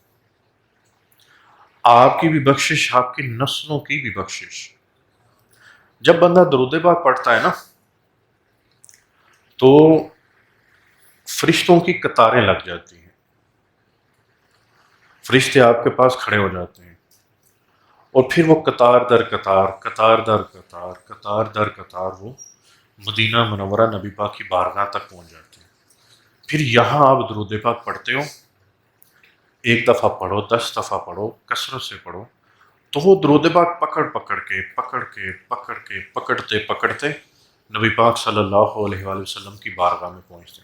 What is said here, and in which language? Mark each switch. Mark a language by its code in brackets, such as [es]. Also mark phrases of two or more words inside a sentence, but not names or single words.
[ur] آپ کی بھی بخشش، آپ کی نسلوں کی بھی بخشش. جب بندہ درود پاک پڑھتا ہے نا تو فرشتوں کی قطاریں لگ جاتی ہیں. فرشتے آپ کے پاس کھڑے ہو جاتے ہیں اور پھر وہ قطار در قطار، قطار در قطار، قطار در قطار وہ مدینہ منورہ نبی پاک کی بارگاہ تک پہنچ جاتے ہیں. پھر یہاں آپ درود پاک پڑھتے ہو، ایک دفعہ پڑھو، 10 دفعہ پڑھو، کثرت سے پڑھو، تو وہ درود پاک پکڑتے پکڑتے نبی پاک [ar] صلی اللہ علیہ وآلہ وسلم [ur] کی بارگاہ میں پہنچتے ہیں.